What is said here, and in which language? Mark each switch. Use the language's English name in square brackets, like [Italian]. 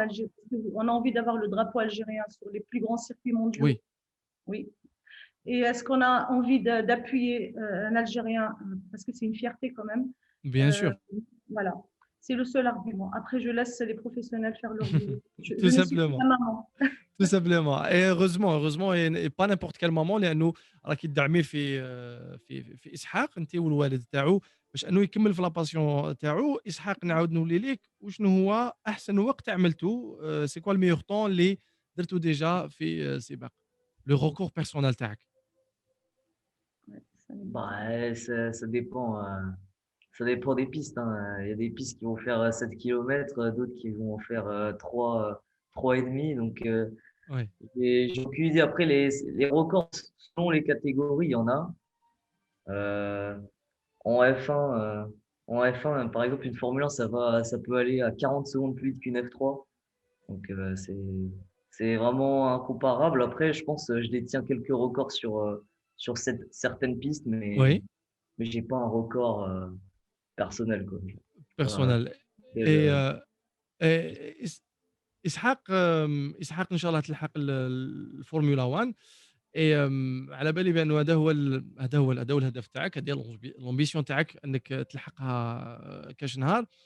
[French] Algérie, on a envie d'avoir le drapeau algérien sur les plus grands circuits mondiaux. oui, Oui. Et est-ce qu'on a envie d'appuyer un Algérien, parce que c'est une fierté quand même. bien euh, sûr. voilà. C'est le seul argument. Après, je laisse les professionnels faire leur boulot. Tout Je ne suis que simplement. la maman. Tout simplement. Et heureusement et pas n'importe quel moment [Arabic] لأنه راكِ تدعميه في إسحاق أنتِ والوالد تاعو باش إنه يكمّل في لا passion تاعو. إسحاق نعاود نولي ليك، وشنو هو أحسن وقت عملتوه [French] c'est quoi le meilleur temps [Arabic] اللي درتو ديجا في سباق؟ [French] le record personnel [Arabic] تاعك؟ [French] Ouais, ça n'est pas- Bah, ça dépend des pistes, hein. Il y a des pistes qui vont faire 7 km, d'autres qui vont faire 3 et demi. Donc, Ouais. j'ai aucune idée. Après, les records, selon les catégories, il y en a. Euh, en F1, par exemple, une Formule 1, ça peut aller à 40 secondes plus vite qu'une F3. Donc, c'est vraiment incomparable. Après, je pense, je détiens quelques records sur certaines pistes, Oui, mais j'ai pas un record personnel, quoi. Voilà. personnel. Quel, [Arabic] et إس إسحاق إسحاق إن شاء الله تلحق الفورمولا 1. على بالي بأنه هذا هو الهدف تاعك، هذه هي الامبيسيون تاعك انك تلحقها كاش نهار.